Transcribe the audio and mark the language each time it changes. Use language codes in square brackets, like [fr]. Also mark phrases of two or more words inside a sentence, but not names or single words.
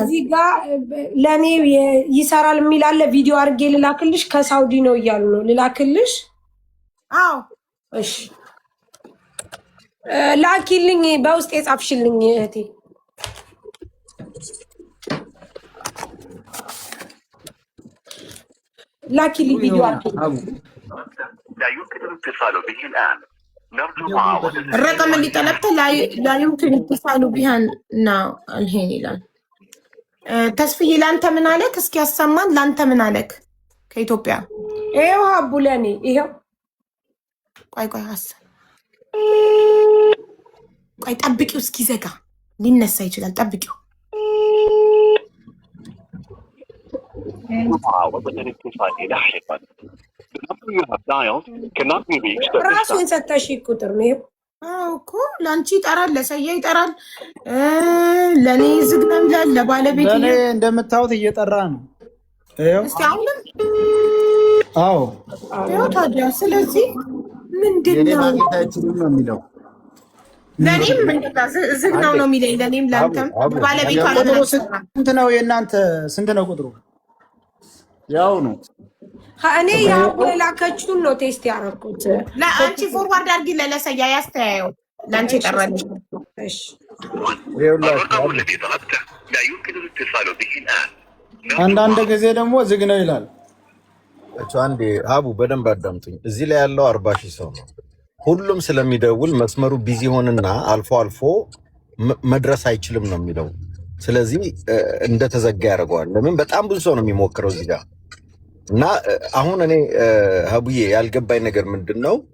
[am] እዚህ ጋር ለኔ ይሰራል የሚል አለ። ቪዲዮ አድርጌ ልላክልሽ። ከሳውዲ ነው እያሉ ነው። ልላክልሽ? አዎ እሺ ላኪልኝ። በውስጥ የጻፍሽልኝ እህቴ ላኪልኝ ቪዲዮ አድርጌ [ar] لا يمكن الاتصال به الآن. نرجو معاودة الرقم اللي طلبته لا يمكن اتصال بها ناو الحين [am] ይላል። ተስፍዬ ላንተ ምን አለክ? እስኪ ያሰማን። ላንተ ምን አለክ? ከኢትዮጵያ ይሄው ሀቡ ለኔ ይሄው። ቆይ ቆይ ጠብቂው፣ እስኪ ዘጋ ሊነሳ ይችላል። ጠብቂው። [ar] معاودة الاتصال لاحقا. [en] The number you have dialed cannot be reached at this [am] ራሱን [en] time. [am] ሰጠሽ ቁጥር ነው። እኮ ላንቺ ይጠራል፣ ለሰያ ይጠራል፣ ለኔ ዝግ ነው ይላል፣ ለባለቤት ለኔ እንደምታዩት እየጠራ ነው። እስቲ አሁንም አዎ ያው ታዲያ ስለዚህ ምንድነው ነው የሚለው? ለኔም ዝግ ነው ነው የሚለኝ። ለኔም ላንተም ባለቤቷ ቁጥሩ ስንት ነው? የእናንተ ስንት ነው ቁጥሩ? ያው ነው። እኔ ያው ላከችውን ነው ቴስት ያደረኩት። ለአንቺ ፎርዋርድ አድርጊ ለሰያ ያስተያየው። ላንቺ ይጠራልሽ። እሺ [ar] الرقم الذي طلبته لا يمكن الاتصال به الآن. [am] አንዳንድ ጊዜ ደግሞ ዝግ ነው ይላል። አንዴ ሀቡ በደንብ አዳምጡኝ። እዚህ ላይ ያለው 40,000 ሰው ነው። ሁሉም ስለሚደውል መስመሩ ቢዚ ሆንና አልፎ አልፎ መድረስ አይችልም ነው የሚለው። ስለዚህ እንደተዘጋ ያደርገዋል። ለምን በጣም ብዙ ሰው ነው የሚሞክረው እዚህ ጋር። እና አሁን እኔ ሀቡዬ ያልገባኝ ነገር ምንድነው፣